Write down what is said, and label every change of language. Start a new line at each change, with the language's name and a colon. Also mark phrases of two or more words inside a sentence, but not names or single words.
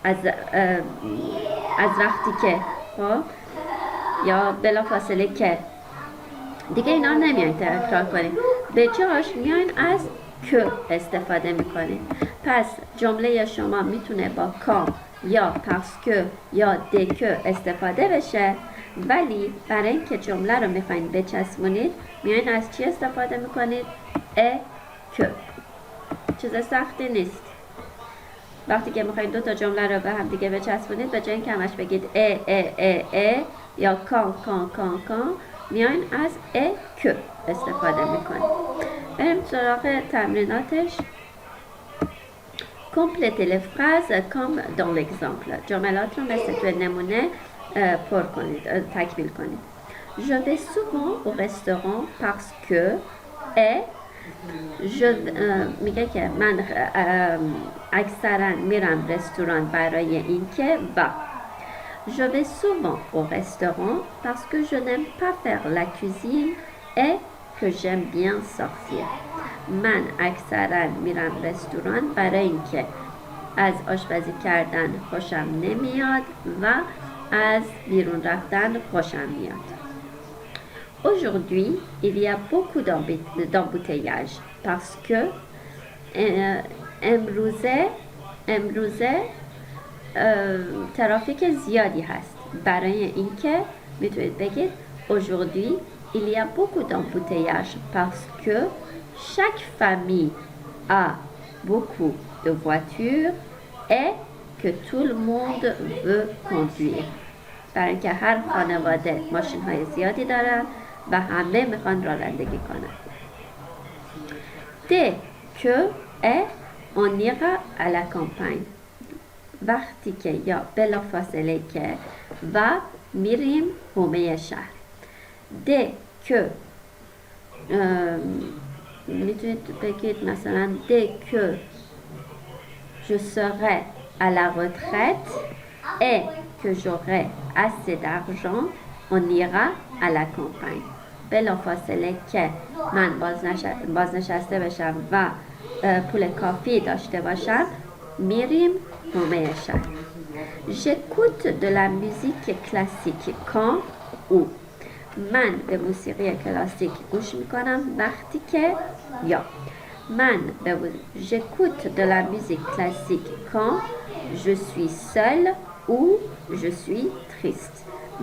Persian: از وقتی که یا بلافاصله که، دیگه اینا نمیان تکرار کنید، به جاش میان از که استفاده میکنید. پس جمله شما میتونه با quand یا
French: parce que
Persian: یا
French: dès que
Persian: استفاده بشه، ولی برای اینکه جمله رو میخواین بچسبونید میاین از چی استفاده میکنید؟ ا که. چیز سختی نیست. وقتی که میخواین 2 تا جمله رو به هم دیگه بچسبونید، به جای اینکه همش بگید ا یا کان میاین از ا که استفاده میکنید. بریم سراغ تمریناتش.
French: Complétez les phrases comme dans l'exemple.
Persian: جملات رو مثل توی نمونه پر کنید، تکمیل کنید.
French: Je vais souvent au restaurant parce que
Persian: میگه که من اکثرا میرم رستوران برای اینکه و
French: Je vais souvent au restaurant parce que je n'aime pas faire la cuisine et que j'aime bien sortir.
Persian: من اکثرا میرم رستوران برای اینکه از آشپزی کردن خوشم نمیاد و از بیرون رفتن خوشم میاد.
French: Aujourd'hui, il y a beaucoup d'embouteillages parce que
Persian: امروزه ترافیک زیادی هست. برای اینکه میتونید بگید
French: Aujourd'hui, il y a beaucoup d'embouteillages parce que chaque famille a beaucoup de voitures et que tout le monde veut conduire.
Persian: برای اینکه هر خانواده ماشین های زیادی دارن و همه میخوان رانندگی کنن.
French: Dès que on ira à la campagne.
Persian: وقتی که یا بلافاصله که و میریم حومه شهر.
French: Dès que
Persian: میتونید بگید مثلا
French: dès que je serai à la retraite et que j'aurai assez d'argent, on ira à la campagne.
Persian: بلافاصله که من بازنشسته بشم و پول کافی داشته باشم میریم حومه شهر.
French: J'écoute de la musique classique quand ou
Persian: من به موسیقی کلاسیک گوش میکنم وقتی که یا من
French: j'écoute de la musique classique quand je suis seule ou je suis triste.